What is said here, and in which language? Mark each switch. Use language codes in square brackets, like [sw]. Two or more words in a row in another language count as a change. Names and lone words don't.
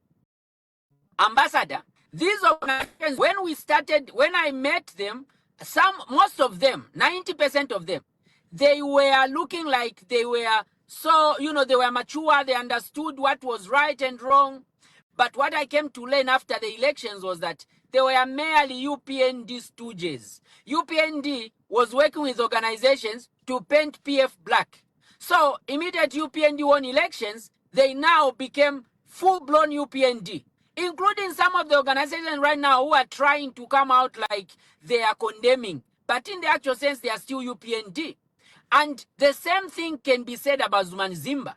[en] Ambassador, these organizations, when I met them, most of them, 90% of them, they were looking like they were they were mature, they understood what was right and wrong. But what I came to learn after the elections was that they were merely UPND stooges. UPND was working with organizations to paint PF black. So immediate UPND won elections, they now became full-blown UPND, including some of the organizations right now who are trying to come out like they are condemning. But in the actual sense, they are still UPND. And the same thing can be said about Zumanzimba.